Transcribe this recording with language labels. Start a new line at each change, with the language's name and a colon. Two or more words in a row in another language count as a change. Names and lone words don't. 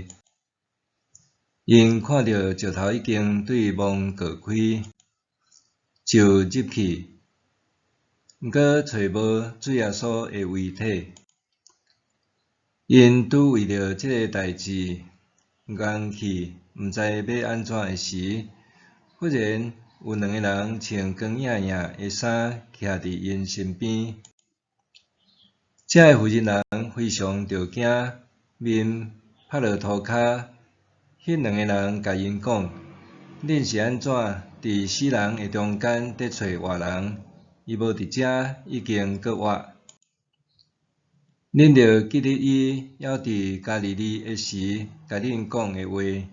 Min Nan Chinese: 因看到石头已经对墓割开，就入去，毋过找无主耶稣的遗体。因拄为着即个代志冤气，毋知要安怎的时，忽然有2个人穿光艳艳的衫徛伫因身边。这个妇人人非常着惊，面趴落涂骹。迄2个人甲因讲：“恁是安怎伫死人的中间得找活人？伊无伫遮，已经搁活。恁着记得伊还伫加利利的时甲恁讲的话。